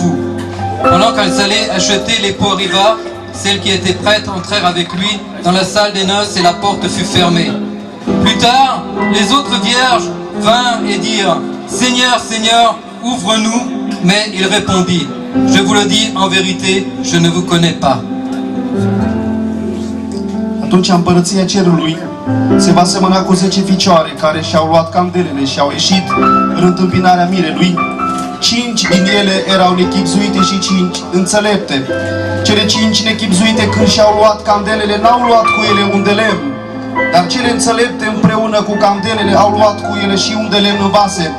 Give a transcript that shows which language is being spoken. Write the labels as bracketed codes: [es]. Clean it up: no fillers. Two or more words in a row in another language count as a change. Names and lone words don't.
[fr] » Pendant qu'elles allaient acheter, l'époux arriva. Celles qui étaient prêtes entrèrent avec lui dans la salle des noces et la porte fut fermée. Plus tard, les autres vierges vinrent et dirent, « Seigneur, Seigneur, ouvre-nous. » Mais il répondit, « Je vous le dis en vérité, je ne vous connais pas. » [ro] Atunci împărăția cerului se va semăna cu 10 ficioare care și-au luat candelele și au ieșit în întâmpinarea mirelui. 5 din ele erau nechibzuite și 5 înțelepte. Cele 5 nechibzuite, când și-au luat candelele, n-au luat cu ele un de lemn, dar cele înțelepte împreună cu candelele au luat cu ele și un de lemn în vase.